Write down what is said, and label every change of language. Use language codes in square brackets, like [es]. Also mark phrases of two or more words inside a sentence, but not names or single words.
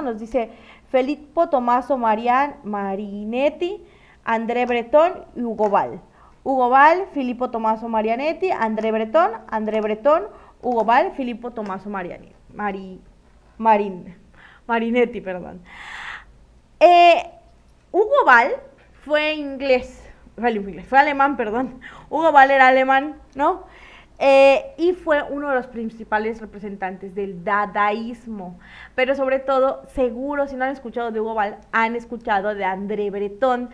[es] Nos dice Filippo Tommaso Marinetti, André Breton y Hugo Ball. Hugo Ball, Filippo Tommaso Marinetti, André Breton, Hugo Ball, Filippo Tommaso Marinetti, perdón. Hugo Ball fue alemán, perdón. Hugo Ball era alemán, ¿no? Y fue uno de los principales representantes del dadaísmo, pero sobre todo, seguro si no han escuchado de Hugo Ball, han escuchado de André Breton.